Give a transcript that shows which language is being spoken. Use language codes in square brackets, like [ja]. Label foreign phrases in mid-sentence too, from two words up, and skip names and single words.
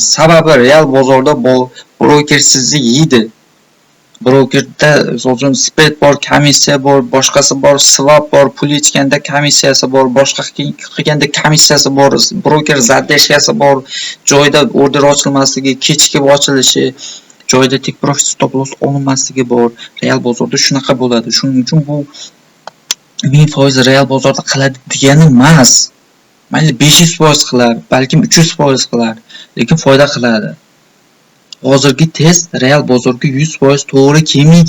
[uz] Sababi real bozorda broker sizni yeydi. Brokerda o'zim spread bor, komissiya bor, boshqasi bor, swap bor, pul ichganda komissiyasi bor, boshqa qilganda komissiyasi bor, broker zadeshkasi bor, joyda order ochilmasligi, kechikib ochilishi, joyda [en] take profit stop loss [uz] olinmasligi bor. Real bozorda shunaqa bo'ladi. Shuning uchun bu 1000% real bozorda qiladi degani emas. Mayli 500% qilar, balkim 300% qilar, lekin foyda qiladi. Hozirgi test real bozorga 100% to'g'ri kelmaydi.